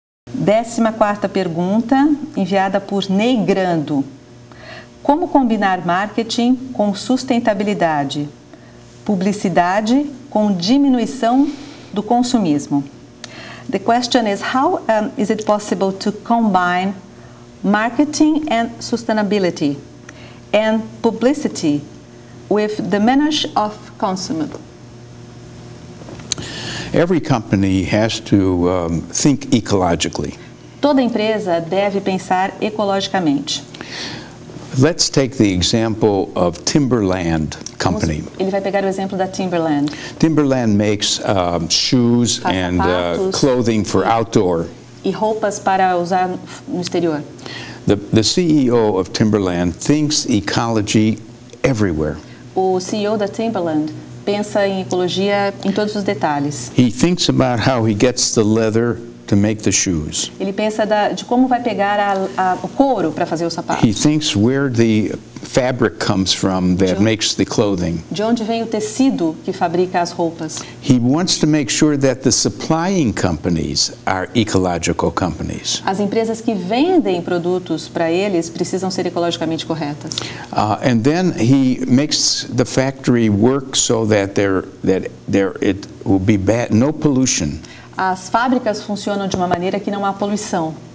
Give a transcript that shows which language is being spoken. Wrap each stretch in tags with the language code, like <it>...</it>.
<pt>14ª pergunta, enviada por Neigrando. Como combinar marketing com sustentabilidade? Publicidade com diminuição do consumismo.</pt> <en>The question is, how is it possible to combine marketing and sustainability and publicity with diminish of consumer? Every company has to think ecologically.</en> <pt>Toda empresa deve pensar ecologicamente.</pt> <en>Let's take the example of Timberland Company.</en> <pt>Ele vai pegar o exemplo da Timberland.</pt> <en>Timberland makes shoes and clothing for outdoor.</en> <pt>E roupas para usar no exterior.</pt> <en>The CEO of Timberland thinks ecology everywhere.</en> <pt>O CEO da Timberland pensa em ecologia em todos os detalhes.</pt> <en>He thinks about how he gets the leather to make the shoes.</en> <pt>Ele pensa de como vai pegar o couro para fazer os sapatos.</pt> <en>He thinks where the fabric comes from that makes the clothing.</en> <pt>De onde vem o tecido que fabrica as roupas.</pt> <en>He wants to make sure that the supplying companies are ecological companies.</en> <pt>As empresas que vendem produtos para eles precisam ser ecologicamente corretas.</pt> <en>And then he makes the factory work so that it will be bad, no pollution.</en> <pt>As fábricas funcionam de uma maneira que não há poluição.</pt>